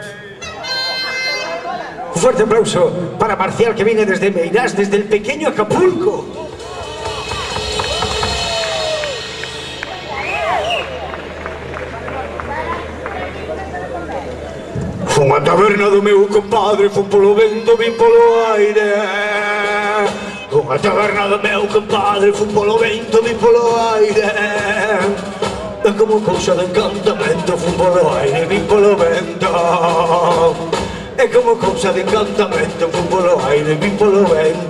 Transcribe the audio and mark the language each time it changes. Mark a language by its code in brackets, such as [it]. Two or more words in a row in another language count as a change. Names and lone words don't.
[es] Un fuerte aplauso para Marcial, que viene desde Meirás, desde el pequeño Acapulco. [gl] Fue unha taberna do meu compadre, fue polo vento, vin polo aire. Unha taberna do meu compadre, fue polo vento, vin polo aire. É como cousa de encantamento, fue polo aire, vin polo vento. É como cousa de encantamento, fue polo aire, vin polo vento.